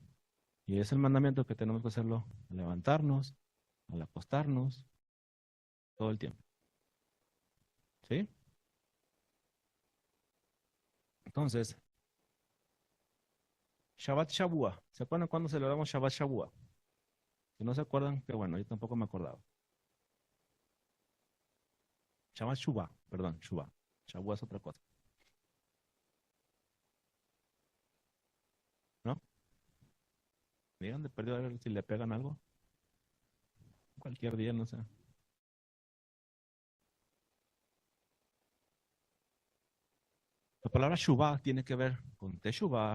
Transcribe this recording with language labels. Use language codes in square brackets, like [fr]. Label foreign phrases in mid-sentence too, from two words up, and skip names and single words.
[es] Y es el mandamiento que tenemos que hacerlo al levantarnos, al acostarnos, todo el tiempo. ¿Sí? Entonces, Shabbat Shavua. ¿Se acuerdan cuándo celebramos Shabbat Shavua? Si no se acuerdan, que bueno, yo tampoco me acordaba. Shabbat Shuvah, perdón, Shuvah. Shavua es otra cosa, ¿no? Digan de perdido a ver si le pegan algo. Cualquier día, no sé. La palabra Shuvah tiene que ver con Teshuvah.